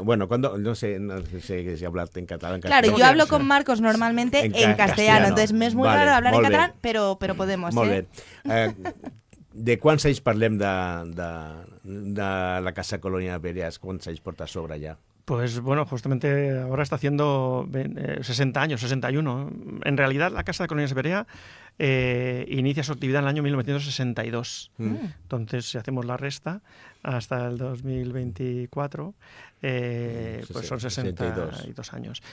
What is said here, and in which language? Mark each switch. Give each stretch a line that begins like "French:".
Spanish: Bueno, no sé si hablarte en catalán. Claro, yo hablo con Marcos normalmente en castellano, entonces me es muy raro hablar en catalán, pero podemos.
Catalan: Molt bé. De quants anys parlem de la Casa Colònia Bereas? Quants anys porta a sobre ya?
Spanish: Pues bueno, justamente ahora está haciendo 60 años, 61. En realidad la Casa de Colonias Berea inicia su actividad en el año 1962. Entonces, si hacemos la resta, hasta el 2024, pues son 62 años.